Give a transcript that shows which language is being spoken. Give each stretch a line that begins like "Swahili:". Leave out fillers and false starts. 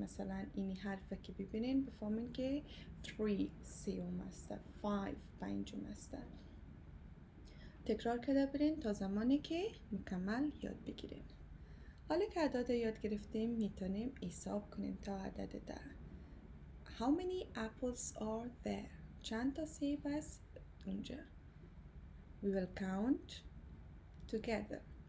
Persian: مثلا این حرفه که ببینین بفهمین که 3 سیوم است، 5 پنجم است. تکرار کرده برین تا زمانی که مکمل یاد بگیرین. حالا که اعداد یاد گرفتیم میتونیم حساب کنیم تا عدد 10.
English: How many apples are there?
Persian: چند تا سیب است اونجا؟
English: We will count together.